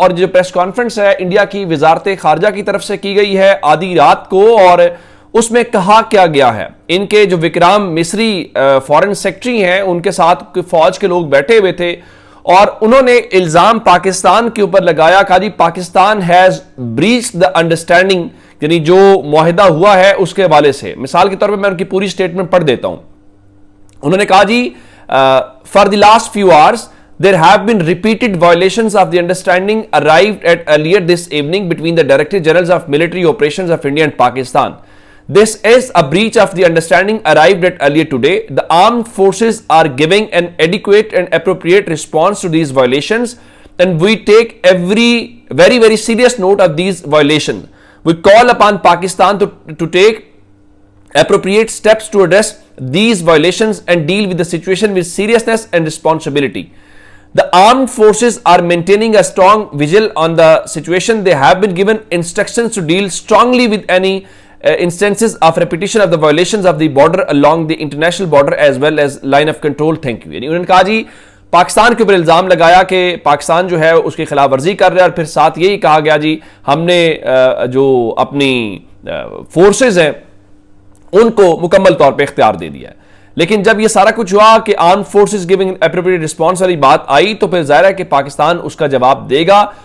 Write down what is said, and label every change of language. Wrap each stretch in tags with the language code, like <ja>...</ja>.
<hi>और जो press conference है इंडिया की वजारत खारजा की तरफ से की गई है आधी रात को, और उसमें कहा क्या गया है, इनके जो विक्रम मिस्री फॉरेन सेक्रेटरी हैं उनके साथ फौज के लोग बैठे हुए थे और उन्होंने इल्जाम पाकिस्तान के ऊपर लगाया। कहा जी Pakistan</hi> <en>has breached the understanding,</en> <hi>यानी जो मुआहिदा हुआ है उसके हवाले से। मिसाल के तौर पे मैं उनकी पूरी स्टेटमेंट पढ़ देता हूं। उन्होंने कहा जी</hi> <en>For the last few hours there have been repeated violations of the understanding arrived at earlier this evening between the Director Generals of Military Operations of India and Pakistan. This is a breach of the understanding arrived at earlier today. The armed forces are giving an adequate and appropriate response to these violations, and we take every very serious note of these violations. We call upon Pakistan to take appropriate steps to address these violations and deal with the situation with seriousness and responsibility. The armed forces are maintaining a strong vigil on the situation. They have been given instructions to deal strongly with any instances of repetition of the violations of the border along the international border as well as line of control. Thank you.</en> <hi>यानी उन्होंने कहा जी पाकिस्तान के ऊपर इल्जाम लगाया कि पाकिस्तान जो है उसकी खिलाफ वर्जी कर रहा है, और फिर साथ यही कहा गया जी हमने जो अपनी फोर्सेज हैं उनको मुकम्मल तौर पर इख्तियार दे दिया है। लेकिन जब ये सारा कुछ हुआ कि</hi> <en>arm forces giving appropriate response</en> <hi>वाली बात आई, तो फिर जाहिर है कि पाकिस्तान उसका जवाब देगा।</hi>